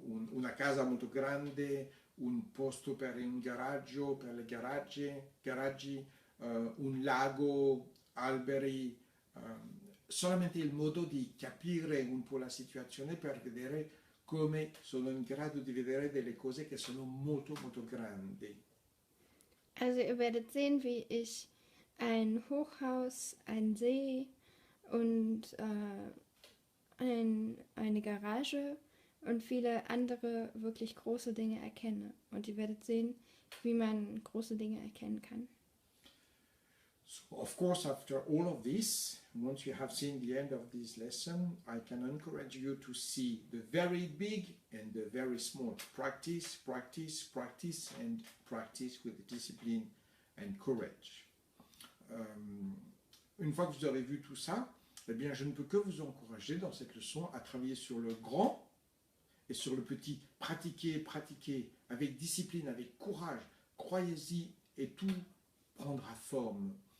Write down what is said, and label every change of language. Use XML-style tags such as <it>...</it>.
<it>una casa molto grande, un posto per un garaggio, per le garaggi, un lago, alberi, solamente il modo di capire un po' la situazione per vedere come sono in grado di vedere delle cose che sono molto molto grandi.</it> <de>Also ihr werdet sehen, wie ich ein Hochhaus, einen See und eine Garage und viele andere wirklich große Dinge erkenne. Und ihr werdet sehen, wie man große Dinge erkennen kann.</de> <en>So, of course, after all of this, once you have seen the end of this lesson, I can encourage you to see the very big and the very small. Practice, practice, practice, and practice with discipline and courage.</en> <fr>Une fois que vous aurez vu tout ça, eh bien, je ne peux que vous encourager dans cette leçon à travailler sur le grand et sur le petit. Pratiquer, pratiquer, avec discipline, avec courage. Croyez-y et tout prendra forme.</fr>